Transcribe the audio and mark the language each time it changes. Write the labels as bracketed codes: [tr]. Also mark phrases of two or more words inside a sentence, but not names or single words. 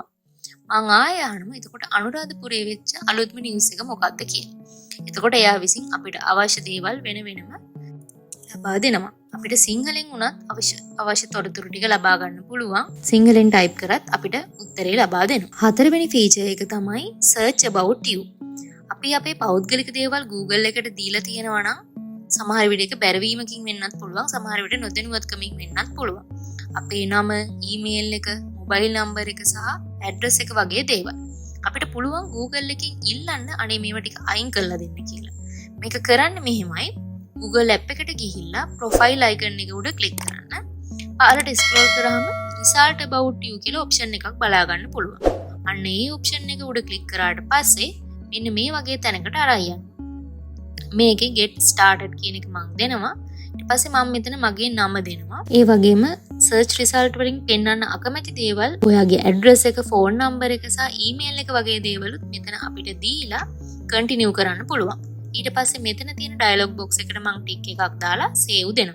[si] මං ආයෙ අහනවා එතකොට අනුරාධපුරයේ වෙච්ච අලුත්ම නිවුස් එක මොකක්ද කියලා. එතකොට එයා විසින් අපිට අවශ්‍ය දේවල් වෙන වෙනම ලබා දෙනවා. අපිට සිංහලෙන් උනත් අවශ්‍ය තොරතුරු ටික ලබා ගන්න පුළුවන්. සිංහලෙන් ටයිප් කරත් අපිට උත්තරේ ලබා දෙනවා. හතරවෙනි ෆීචර් එක තමයි [en] search about you. [si] අපි අපේ පෞද්ගලික දේවල් Google එකට දීලා තියෙනවා නම් සමහර විට ඒක බැරවීමකින් වෙන්නත් පුළුවන්. සමහර විට නොදැනුවත්කමින් වෙන්නත් පුළුවන්. අපේ නම, ඊමේල් එක, [en] mobile number [si] එක සහ ඇඩ්‍රස් එක වගේ දේවල්. අපිට පුළුවන් Google එකකින් ඉල්ලන්න අනේ මේවා ටික අයින් කරලා දෙන්න කියලා. මේක කරන්න මෙහෙමයි. [en] Google app [si] එකට ගිහිල්ලා [en] profile icon [si] එක උඩ click කරන්න. පහළට scroll කරාම [en] result about you [si] කියලා option එකක් බලා ගන්න පුළුවන්. අන්න ඒ option එක උඩ click කරාට පස්සේ මෙන්න මේ වගේ තැනකට අරන් යන්න. මේකේ [en] get started [si] කියන එක මම දෙනවා. ඊට පස්සේ මම මෙතන මගේ නම දෙනවා. ඒ වගේම [en] search result [si] වලින් පෙන්වන්න අකමැති දේවල්, ඔයාගේ address එක, [en] phone number [si] එක සහ email එක වගේ දේවලුත් මෙතන අපිට දීලා continue කරන්න පුළුවන්. ඊට පස්සේ මෙතන තියෙන [en] dialog box [si] එකට මම ටික් එකක් දාලා save දෙනවා.